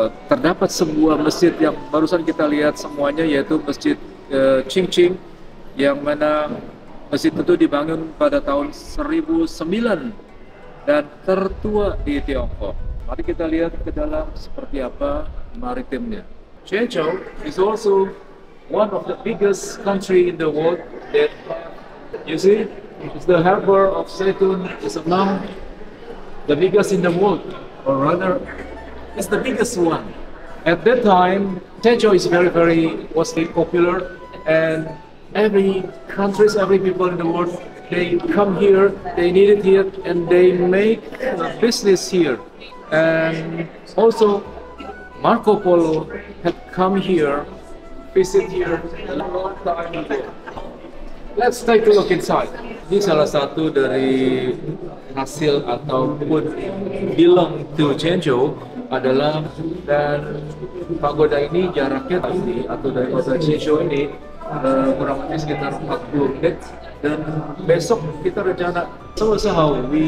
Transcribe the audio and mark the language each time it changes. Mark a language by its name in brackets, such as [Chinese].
[Indonesian] terdapat sebuah masjid yang barusan kita lihat semuanya, yaitu Masjid Qingqing, yang mana masjid itu dibangun pada tahun 1009 dan tertua di Tiongkok. Mari kita lihat ke dalam seperti apa maritimnya. [English] Chenzhou is also one of the biggest country in the world that, you see, it's the harbor of Zaytun is among the biggest in the world, or rather, it's the biggest one. At that time, Chenzhou is very was very popular, and every countries, every people in the world, they come here, they need it here, and they make a business here. And also, Marco Polo had come here, visit here a long time ago. Let's take a look inside. [Indonesian] Ini salah satu dari hasil ataupun [English] belong to Chenzhou [Indonesian] adalah, dan pagoda ini jaraknya ini atau dari kota Chenzhou ini kurang lebih sekitar 40 menit, dan besok kita rencana sama-sama